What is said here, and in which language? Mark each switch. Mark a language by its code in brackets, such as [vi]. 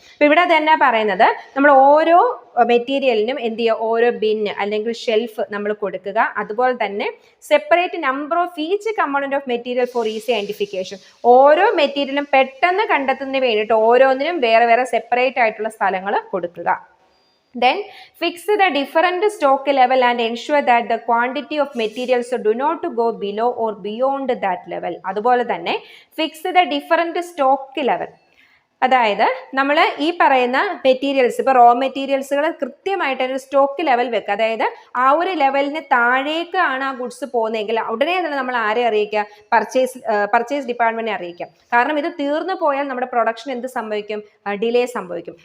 [ml] അപ്പോൾ ഇവിടെ തന്നെ പറയുന്നത് നമ്മൾ ഓരോ മെറ്റീരിയലിനും എന്ത് ചെയ്യുക, ഓരോ ബിന്ന് അല്ലെങ്കിൽ ഷെൽഫ് നമ്മൾ കൊടുക്കുക. അതുപോലെ തന്നെ [en] Separate number of each component of material for easy identification. [ml] ഓരോ മെറ്റീരിയലും പെട്ടെന്ന് കണ്ടെത്തുന്നതിന് വേണ്ടിയിട്ട് ഓരോന്നിനും വേറെ വേറെ സെപ്പറേറ്റ് ആയിട്ടുള്ള സ്ഥലങ്ങൾ കൊടുക്കുക. [en] Then fix the different stock level and ensure that the quantity of materials do not go below or beyond that level. [ml] അതുപോലെ തന്നെ [en] fix the different stock level. [ml] അതായത് നമ്മൾ ഈ പറയുന്ന മെറ്റീരിയൽസ്, ഇപ്പോൾ റോ മെറ്റീരിയൽസുകൾ കൃത്യമായിട്ട് ഒരു സ്റ്റോക്ക് ലെവൽ വെക്കുക. അതായത് ആ ഒരു ലെവലിന് താഴേക്കാണ് ആ ഗുഡ്സ് പോകുന്നതെങ്കിൽ ഉടനെ തന്നെ നമ്മൾ ആരെ അറിയിക്കുക, പർച്ചേസ് ഡിപ്പാർട്ട്മെന്റിനെ അറിയിക്കാം. കാരണം ഇത് തീർന്നു പോയാൽ നമ്മുടെ പ്രൊഡക്ഷൻ എന്ത് സംഭവിക്കും, ഡിലേ സംഭവിക്കും.